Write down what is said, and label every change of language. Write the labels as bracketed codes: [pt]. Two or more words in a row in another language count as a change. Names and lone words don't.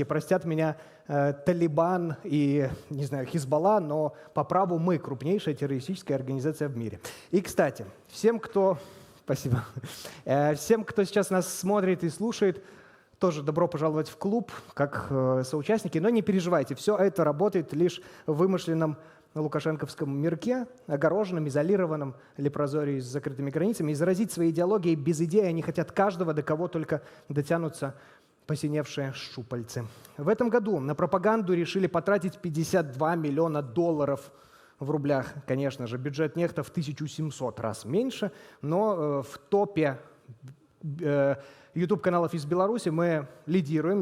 [ru] Простят меня Талибан и, не знаю, Хизбалла, но по праву мы крупнейшая террористическая организация в мире. И, кстати, всем, кто сейчас нас смотрит и слушает, тоже добро пожаловать в клуб, как соучастники. Но не переживайте, все это работает лишь в вымышленном лукашенковском мирке, огороженном, изолированном лепрозории с закрытыми границами. И заразить своей идеологией без идеи они хотят каждого, до кого только дотянутся посиневшие щупальцы. В этом году на пропаганду решили потратить $52 миллиона в рублях. Конечно же, бюджет «Нехта» в 1700 раз меньше, но в топе YouTube-каналов из Беларуси мы лидируем.